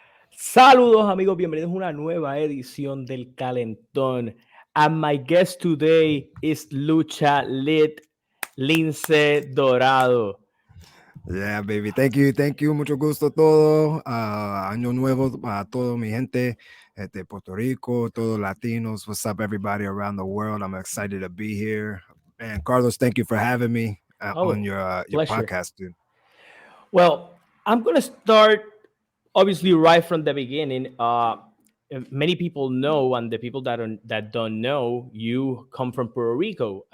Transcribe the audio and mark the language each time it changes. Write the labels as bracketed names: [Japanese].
[Spanish] Saludos amigos, bienvenidos a una nueva edición del Calentón. [English] And my guest today is Lucha Lit, Lince Dorado. Yeah, baby. Thank you. [Spanish] Mucho gusto todo. Año nuevo a todo mi gente de Puerto Rico, todos latinos. [English] What's up, everybody around the world? I'm excited to be here. And Carlos, thank you for having me on Oh, your pleasure. podcast, dude. Well, I'm going to start obviously right from the beginning. Many people know, and the people that don't know, you come from Puerto Rico.